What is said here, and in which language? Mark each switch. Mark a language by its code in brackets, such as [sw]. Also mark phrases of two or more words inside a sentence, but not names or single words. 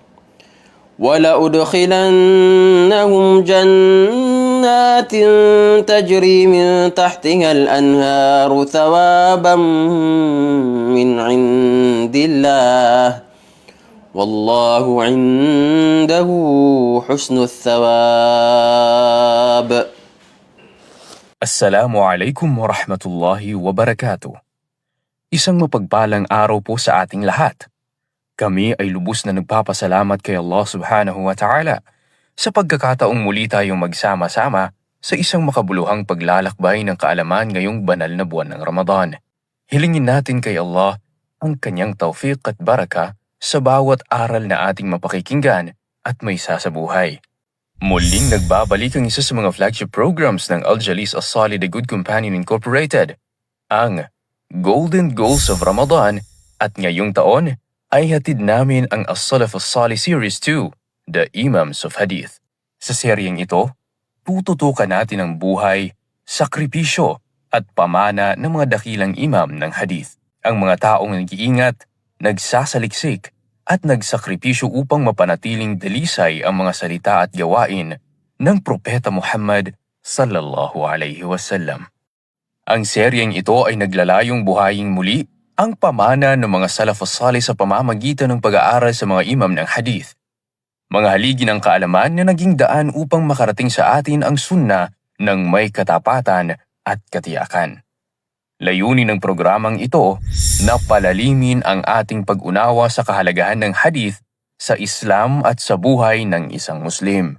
[ar] ثوابا من عند الله والله عنده حسن الثواب. السلام عليكم ورحمة الله وبركاته. [tl] Isang mapagpalang araw po sa ating lahat. Kami ay lubos na nagpapasalamat kay Allah [ar] سبحانه وتعالى [tl] sa pagkakataong muli tayong magsama-sama sa isang makabuluhang paglalakbay ng kaalaman ngayong banal na buwan ng Ramadan. Hilingin natin kay Allah ang kanyang tawfiq at baraka sa bawat aral na ating mapakikinggan at may sasabuhay. Muling nagbabalik ang isa sa mga [en] flagship programs [tl] ng Al-Jalis As-Salih The Good Companion Incorporated, ang Golden Goals of Ramadan, at ngayong taon ay hatid namin ang As-Salaf As-Salih Series 2, The Imams of Hadith. Sa seryeng ito, tututukan natin ang buhay, sakripisyo at pamana ng mga dakilang imam ng hadith. Ang mga taong nag-iingat, nagsasaliksik at nagsakripisyo upang mapanatiling dalisay ang mga salita at gawain ng Propeta Muhammad [ar] صلى الله عليه وسلم. [tl] Ang seryeng ito ay naglalayong buhayin muli ang pamana ng mga Salaf as-Salih sa pamamagitan ng pag-aaral sa mga imam ng hadith. Mga haligi ng kaalaman na naging daan upang makarating sa atin ang sunna ng may katapatan at katiyakan. Layunin ng programang ito na palalimin ang ating pag-unawa sa kahalagahan ng hadith sa Islam at sa buhay ng isang Muslim.